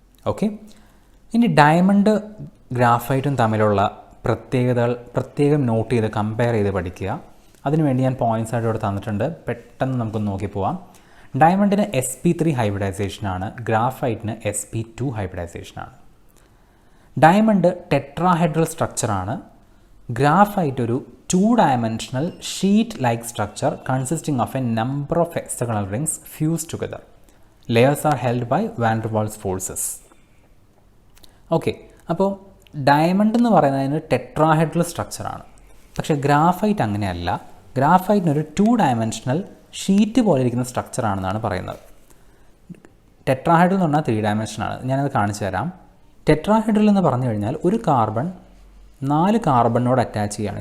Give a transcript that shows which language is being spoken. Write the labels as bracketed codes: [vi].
[ml] Okay, ഇനി diamond ഗ്രാഫൈറ്റും തമ്മിലുള്ള പ്രത്യേകതകൾ പ്രത്യേകം നോട്ട് ചെയ്ത് കമ്പയർ ചെയ്ത് പഠിക്കുക. അതിനുവേണ്ടി ഞാൻ പോയിൻറ്റ്സ് ആയിട്ട് ഇവിടെ തന്നിട്ടുണ്ട്, പെട്ടെന്ന് നമുക്കൊന്ന് നോക്കി പോവാം. ഡയമണ്ടിന് sp3 ഹൈബ്രിഡൈസേഷനാണ്, ഗ്രാഫൈറ്റിന് sp2 ഹൈബ്രിഡൈസേഷനാണ്. Diamond tetrahedral സ്ട്രക്ചറാണ്, graphite ഒരു [en] 2-dimensional sheet-like structure consisting of a number of hexagonal rings fused together. Layers are held by van der Waals forces. [ml] Okay, അപ്പോൾ ഡയമണ്ട് എന്ന് പറയുന്നതിന് ടെട്രാഹെഡ്രൽ സ്ട്രക്ചറാണ്. പക്ഷേ ഗ്രാഫൈറ്റ് അങ്ങനെയല്ല. ഗ്രാഫൈറ്റിനൊരു 2-dimensional ഷീറ്റ് പോലെ ഇരിക്കുന്ന സ്ട്രക്ചറാണെന്നാണ് പറയുന്നത്. Tetrahedral എന്ന് പറഞ്ഞാൽ 3-dimensional. ഞാനത് കാണിച്ചു തരാം. ടെട്രാഹെഡ്രൽ എന്ന് പറഞ്ഞു കഴിഞ്ഞാൽ ഒരു കാർബൺ 4 കാർബണിനോട് അറ്റാച്ച് ചെയ്യുകയാണ്.